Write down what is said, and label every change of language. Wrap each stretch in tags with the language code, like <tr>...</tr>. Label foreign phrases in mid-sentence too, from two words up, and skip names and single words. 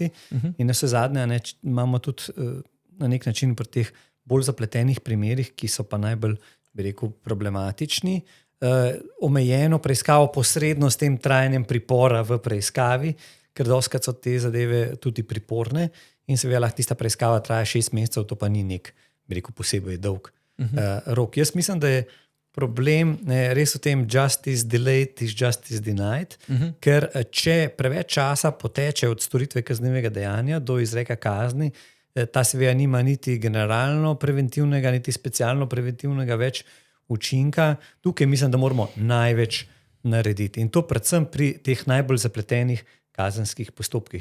<sl>In na vse zadnje imamo tudi na nek način pri teh bolj zapletenih primerih, ki so pa najbolj, bi rekel, problematični, omejeno preiskavo posredno s tem trajanjem pripora v preiskavi, ker dostikrat so te zadeve tudi priporne in seveda lahko tista preiskava traja 6 mesecev, to pa ni nek, bi rekel, posebej dolg rok. Jaz mislim, da je problem res v tem</sl> <en>justice delayed is justice denied,</en> <sl>ker če preveč časa poteče od storitve kaznivega dejanja do izreka kazni, ta seveda nima niti generalno preventivnega, niti specialno preventivnega več učinka. Tukaj mislim, da moramo največ narediti. In to predvsem pri teh najbolj zapletenih kazenskih postopkih.</sl>